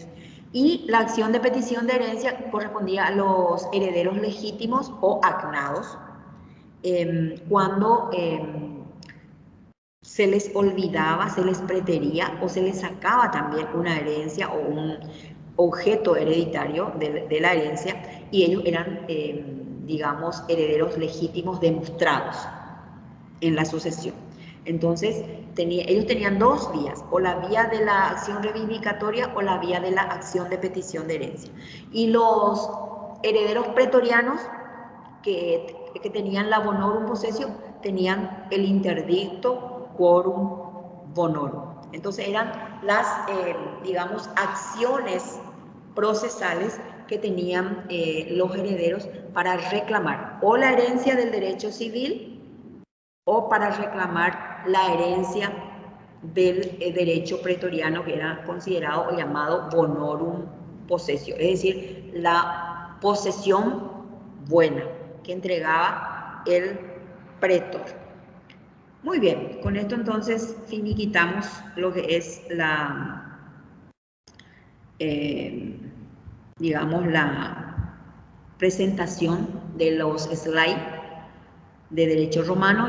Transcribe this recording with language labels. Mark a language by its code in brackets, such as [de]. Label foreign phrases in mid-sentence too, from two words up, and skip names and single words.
[es] Y la acción de petición de herencia correspondía a los herederos legítimos o agnados, cuando se les olvidaba, se les pretería o se les sacaba también una herencia o un objeto hereditario de la herencia, y ellos eran, digamos, herederos legítimos demostrados en la sucesión. Entonces, ellos tenían dos vías: o la vía de la acción reivindicatoria o la vía de la acción de petición de herencia. Y los herederos pretorianos que tenían la [la] bonorum possessio [es] tenían el interdicto [la] quorum bonorum. [es] Entonces eran las, digamos, acciones procesales que tenían los herederos para reclamar o la herencia del derecho civil o para reclamar la herencia del derecho pretoriano, que era considerado o llamado [la] bonorum possessio, [es] es decir, la posesión buena que entregaba el pretor. Muy bien, con esto entonces finiquitamos lo que es la, digamos, la presentación de los slides de derecho romano.